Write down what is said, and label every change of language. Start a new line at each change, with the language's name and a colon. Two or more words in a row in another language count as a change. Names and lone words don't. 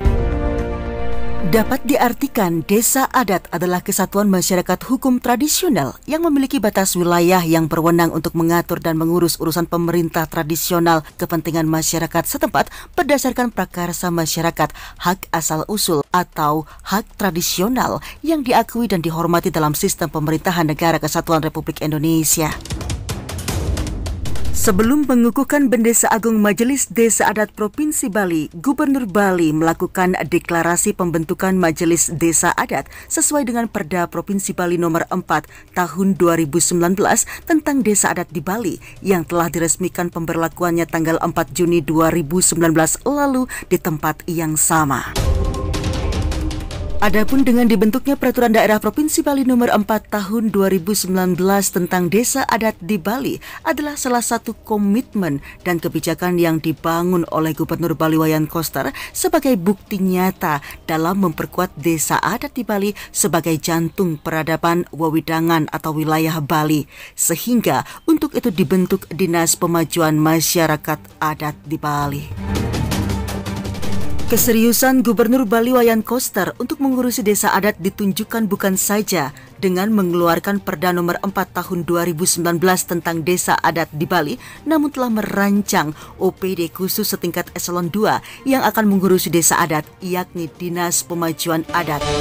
Indonesian: Dapat diartikan desa adat adalah kesatuan masyarakat hukum tradisional yang memiliki batas wilayah yang berwenang untuk mengatur dan mengurus urusan pemerintah tradisional kepentingan masyarakat setempat berdasarkan prakarsa masyarakat, hak asal-usul atau hak tradisional yang diakui dan dihormati dalam sistem pemerintahan Negara Kesatuan Republik Indonesia. Sebelum mengukuhkan Bendesa Agung Majelis Desa Adat Provinsi Bali, Gubernur Bali melakukan deklarasi pembentukan Majelis Desa Adat sesuai dengan Perda Provinsi Bali Nomor 4 Tahun 2019 tentang Desa Adat di Bali yang telah diresmikan pemberlakuannya tanggal 4 Juni 2019 lalu di tempat yang sama. Adapun dengan dibentuknya Peraturan Daerah Provinsi Bali Nomor 4 Tahun 2019 tentang Desa Adat di Bali adalah salah satu komitmen dan kebijakan yang dibangun oleh Gubernur Bali Wayan Koster sebagai bukti nyata dalam memperkuat desa adat di Bali sebagai jantung peradaban wewidangan atau wilayah Bali, sehingga untuk itu dibentuk Dinas Pemajuan Masyarakat Adat di Bali. Keseriusan Gubernur Bali Wayan Koster untuk mengurusi desa adat ditunjukkan bukan saja dengan mengeluarkan Perda Nomor 4 Tahun 2019 tentang Desa Adat di Bali, namun telah merancang OPD khusus setingkat eselon 2 yang akan mengurusi desa adat, yakni Dinas Pemajuan Adat.